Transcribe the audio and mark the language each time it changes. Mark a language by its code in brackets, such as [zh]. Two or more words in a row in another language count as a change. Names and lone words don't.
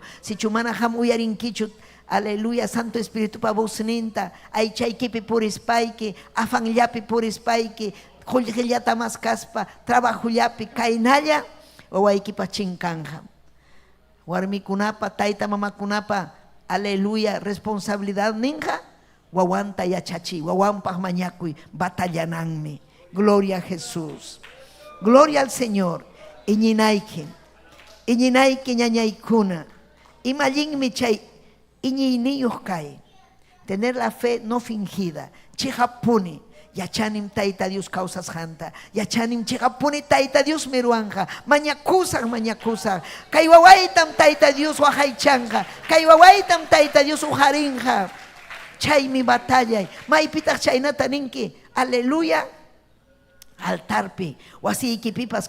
[qu] Si chumana ham uyarinkichu, aleluya, Santo Espíritu pa busninta, ay chaykipi purispaiki, afan llapi purispaiki, jullillata mas kaspa, trabajo llapi, kainalla, wawaykipa chinkanja. Warmikunapa, taita mamakunapa, aleluya, responsabilidad ninja. Wawanta yachachi, wawampaj mañacuy, batallananme. [es] Gloria a Jesús. Gloria al Señor. [qu] Iñinaike ñañaykuna. Imallinmi chay iñiniyuj kay. [es] Tener la fe no fingida. [qu] chihapuni yachanim Tayta Dios causas janta yachanim chihapuni Tayta Dios meruanja mañakusaq kay wawaytam Tayta Dios wajaychanja kay wawaytam Tayta Dios ujarinja chaymi batalla maypitaq chaynata ninki aleluya altarpi wasiykipipas